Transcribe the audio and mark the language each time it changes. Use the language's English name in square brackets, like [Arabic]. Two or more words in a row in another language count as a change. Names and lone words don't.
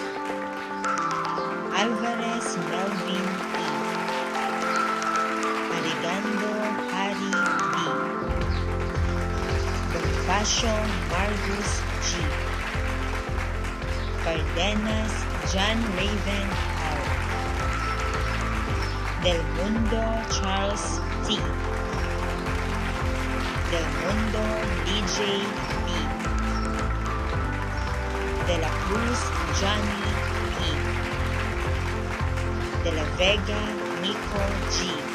[Filipino] Alvarez Melvin E. Aligando Harry B. Bonifacio Margus G. Cardenas John Raven L. Del Mundo Charles T. Del Mundo DJ B. De la Cruz Johnny P. De la Vega Nico G.